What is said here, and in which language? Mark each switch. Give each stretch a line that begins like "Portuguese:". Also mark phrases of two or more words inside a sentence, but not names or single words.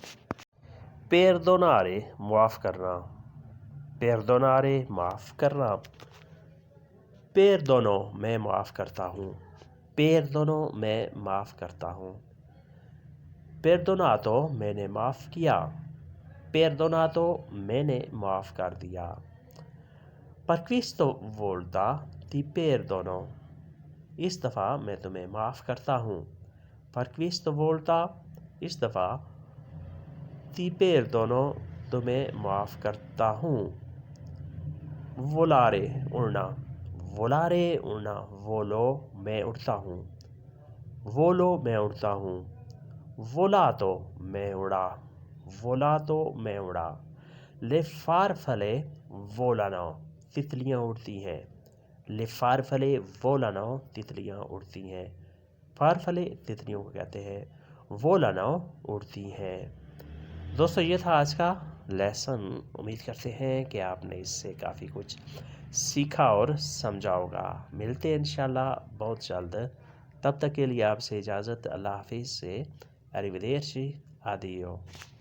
Urdu: Perdonare معاف کرنا. Perdonare معاف کرنا. Perdono میں معاف کرتا ہوں. Perdono میں معاف کرتا ہوں. Perdonato میں نے معاف کیا. Perdonato میں نے معاف کر دیا.
Italian: Per questa volta ti perdono
Urdu: اس دفعہ میں تمہیں معاف کرتا ہوں.
Italian: Per questa volta
Urdu: اس دفعہ.
Italian: Ti perdono
Urdu: تمہیں معاف کرتا ہوں. Volare اڑنا. volare اڑنا، volo میں اڑتا ہوں، volo میں اڑتا ہوں، volato میں اڑا، volato میں اڑا،
Italian: le farfalle volano
Urdu: تتلیاں اڑتی ہیں،
Italian: le farfalle volano
Urdu: تتلیاں اڑتی ہیں، farfalle تتلیوں کو کہتے ہیں، volano اڑتی ہیں۔ دوستو یہ تھا آج کا لیسن، امید کرتے ہیں کہ آپ نے اس سے کافی کچھ سیکھا اور سمجھا ہوگا۔ ملتے ہیں انشاءاللہ بہت جلد، تب تک کے لیے آپ سے اجازت، اللہ حافظ سے،
Italian: arrivederci، addio۔